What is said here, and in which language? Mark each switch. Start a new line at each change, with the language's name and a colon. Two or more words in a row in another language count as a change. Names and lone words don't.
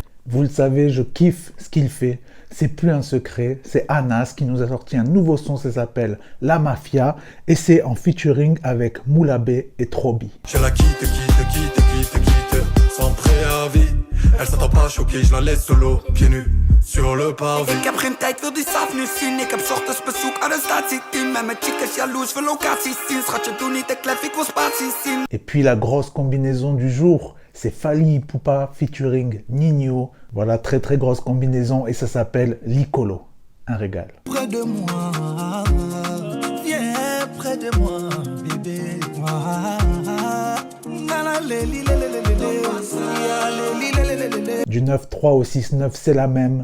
French: Vous le savez, je kiffe ce qu'il fait. C'est plus un secret, c'est Anas qui nous a sorti un nouveau son, ça s'appelle La Mafia et c'est en featuring avec Moulabé et Trobi. Je la quitte, sans préavis. Elle s'attend pas choquée, je la laisse solo, pieds nus, sur le pavé.
Dutch: Ik heb geen tijd, wil die saaf nu zien. Ik heb 's ochtends bezoek aan een statieteam. Met mijn chicas jaloers, voor locaties zien. Schatje, doe niet te klef, ik wil spaties zien.
French: Et puis la grosse combinaison du jour, c'est Fally Ipupa featuring Ninho. Voilà, très grosse combinaison et ça s'appelle Licolo. Un régal. Près de moi, viens près de moi, bébé. Du 9-3 au 6-9, c'est la même.